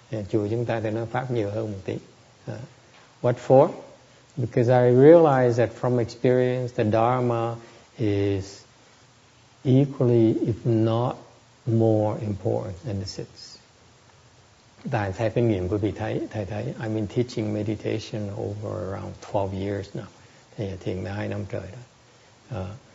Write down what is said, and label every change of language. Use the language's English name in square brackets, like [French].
[Vietnamese] Chùa chúng ta thì nói pháp nhiều hơn một tí. [English] What for? Because I realize that from experience, the Dharma is equally, if not more important than the sits. [Vietnamese] Tại theo kinh nghiệm của vị thầy thấy, [English] I've been teaching meditation over around 12 years now. [Vietnamese] Thầy thiền 12 năm trời đó.